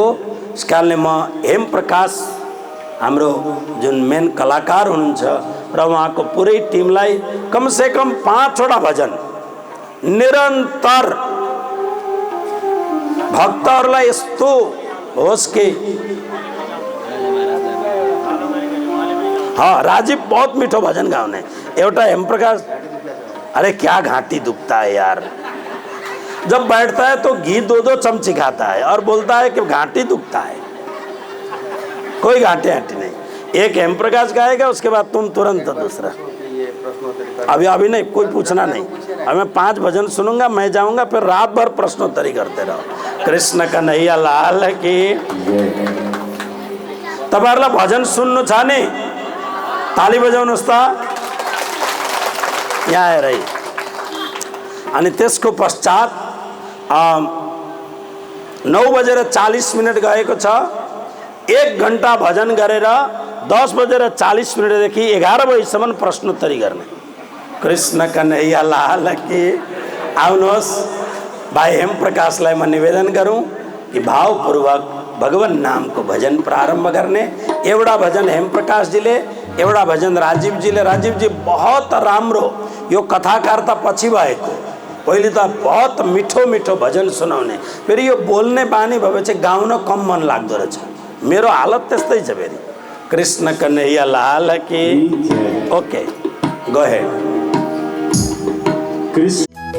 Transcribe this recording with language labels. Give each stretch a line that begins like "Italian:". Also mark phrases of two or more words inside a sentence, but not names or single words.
Nepali: यस कारणले म हेम प्रकाश हाम्रो जुन मेन कलाकार हुनुहुन्छ र उहाँको पुरै टिमलाई कमसे कम 5 वटा भजन निरन्तर भक्तहरूलाई यस्तो होस् कि, हाँ राजीव बहुत मीठो भजन गाउने।
Hindi: एउटा हेम प्रकाश, अरे क्या घाटी दुखता है यार, जब बैठता है तो घी 2-2 चमची खाता है और बोलता है कि घाटी दुखता है। कोई घाटी नहीं, एक हेम प्रकाश गाएगा, उसके बाद तुम तुरंत दूसरा। अभी नहीं, कोई पूछना नहीं। अब मैं 5 भजन सुनूंगा, मैं जाऊंगा, फिर रात भर प्रश्नोत्तरी करते रहो। कृष्ण कन्हैया लाल की।
Nepali: तपाईहरुलाई भजन सुन्नु छ नि, ताली बजाउनुस् त यहाँ आएर। अनि त्यसको पश्चात 9:40 गएको छ। 1 घण्टा भजन गरेर 10:40 देखि 11 बजीसम्म प्रश्नोत्तरी गर्ने।
Hindi: कृष्ण कन्हैया लाल की।
Nepali: आउनुहोस् भाइ हेम प्रकाशलाई म निवेदन गरौँ कि भावपूर्वक भगवान नामको भजन प्रारम्भ गर्ने। एउटा भजन हेम प्रकाशजीले, एउटा भजन राजीवजीले। राजीवजी बहुत राम्रो, यो कथाकार त पछि भएको, पहिले त बहुत मिठो मिठो भजन सुनाउने, फेरि यो बोल्ने बानी भएपछि गाउन कम मन लाग्दो रहेछ। मेरो हालत त्यस्तै छ फेरि।
Hindi: कृष्ण कन्हैया लाल की।
English: okay, go ahead.